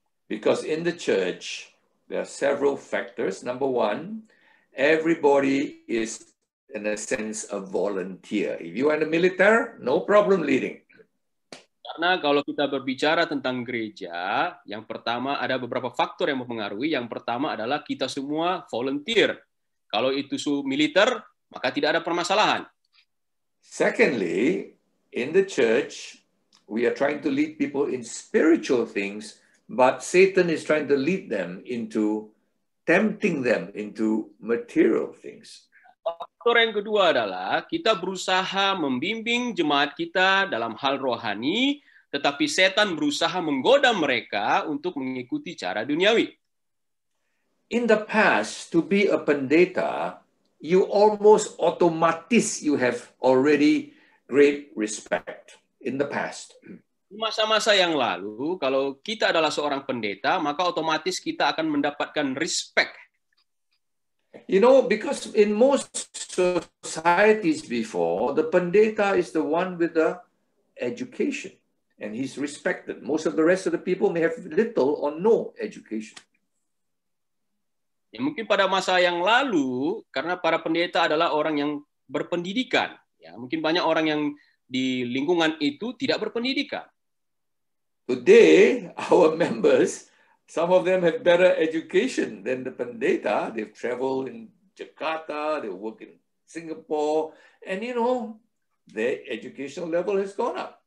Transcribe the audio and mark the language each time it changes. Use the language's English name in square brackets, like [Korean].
[English] Because in the church, there are several factors. Number one, everybody is in a sense a volunteer. If you are in the military, no problem leading. [Indonesian] Karena kalau kita berbicara tentang gereja, yang pertama ada beberapa faktor yang mempengaruhi. Yang pertama adalah kita semua volunteer. Kalau itu militer, maka tidak ada permasalahan. [English] Secondly, in the church, we are trying to lead people in spiritual things, but Satan is trying to lead them into tempting them into material things. [Indonesian] Faktor yang kedua adalah kita berusaha membimbing jemaat kita dalam hal rohani, tetapi setan berusaha menggoda mereka untuk mengikuti cara duniawi. [English] In the past, to be a pendeta, you almost otomatis you have already great respect in the past. [Indonesian] Di masa-masa yang lalu, kalau kita adalah seorang pendeta, maka otomatis kita akan mendapatkan respect. [English] You know, because in most societies before, the pendeta is the one with the education, and he's respected. Most of the rest of the people may have little or no education. [Indonesian] Ya, mungkin pada masa yang lalu, karena para pendeta adalah orang yang berpendidikan, ya mungkin banyak orang yang di lingkungan itu tidak berpendidikan. [English] Today, our members, some of them have better education than the pendeta. They've traveled in Jakarta, they work in Singapore, and you know, their educational level has gone up.